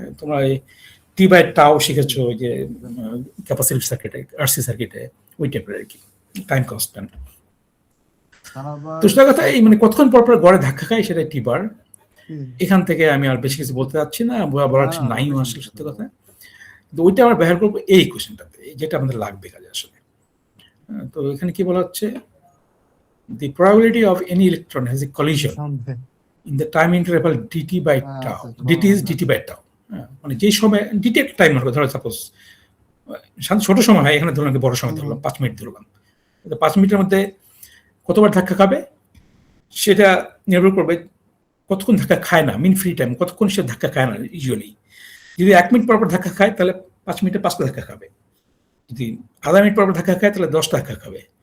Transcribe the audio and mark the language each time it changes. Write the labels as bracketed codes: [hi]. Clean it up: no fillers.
[bn] তোমরা এই টি বাই টাও শিখেছো যে ক্যাপাসিটিভ সার্কিটে, আরসি সার্কিটে, ওই টাইপের আর কি টাইম কনস্ট্যান্ট। আবার তো সেটা কথা এই মানে কতক্ষণ পর পর গড়ে ধাক্কা খায় সেটা টি বার। এখান থেকে আমি আর বেশি কিছু বলতে চাচ্ছি না, বলার কিছু নাই আসলে সত্য কথা। তো ওইটা আমরা ব্যবহার করবো এই কোশ্চেনটাতে, যেটা আমাদের লাগবে কাজে আসলে। তো এখানে কি বলা হচ্ছে, [en] the probability of any electron has a collision in the time interval dt by tau, dt is dt by tau। [bn] মানে যে সময় dt একটা টাইম হবে, ধরো সাপোজ ছোট সময় হয়, এখানে ধরলাম বড় সময় ধরলাম 5 মিনিট ধরলাম, 5 মিনিটের মধ্যে কতবার ধাক্কা খাবে সেটা নির্ভর করবে কতক্ষণ ধাক্কা খায় না, মিন ফ্রি টাইম কতক্ষণ সে ধাক্কা খায় না। ইউজুয়ালি যদি 1 মিনিট পর পর ধাক্কা খায় তাহলে 5 মিনিটে 5টা ধাক্কা খাবে, যদি আধা মিনিট পর পর ধাক্কা খায় তাহলে 10টা ধাক্কা খাবে।